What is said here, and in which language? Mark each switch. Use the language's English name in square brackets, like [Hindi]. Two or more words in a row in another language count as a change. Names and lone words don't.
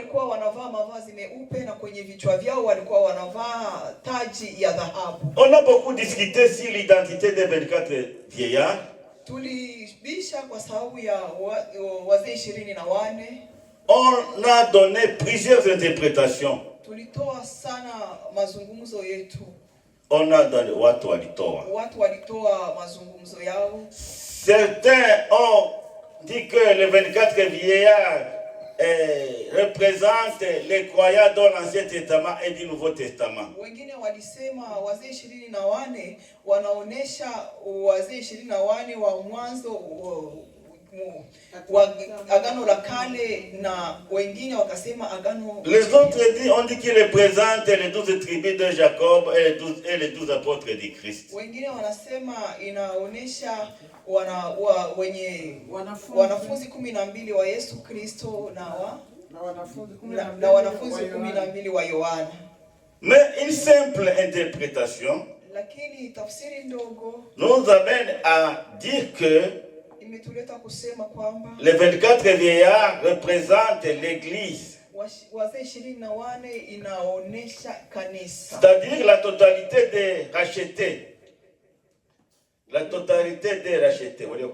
[French] On a beaucoup discuté sur l'identité des 24 vieillards. On a donné plusieurs interprétations. On a donné [Swahili] watu walitoa. [French] Certains ont dit que les 24 vieillards représentent les croyants dans l'Ancien Testament et du Nouveau Testament. [Swahili] Wengine walisema wazee 24 wanaonesha wazee 24 wa mwanzo wa agano la kale na wengine wakasema agano. [French] Les autres ont dit qu'ils représentent les 12 tribus de Jacob et les 12 apôtres du Christ. [Swahili] Wengine wanasema inaonesha wanafunzi 12 wa Yesu Kristo na wanafunzi 12 wa Yohana. [French] Mais une simple interprétation [Swahili] lakini tafsiri ndogo [French] nous amène à dire que les 24 vieillards représentent l'église. C'est-à-dire la totalité des rachetés. La totalité des rachetés.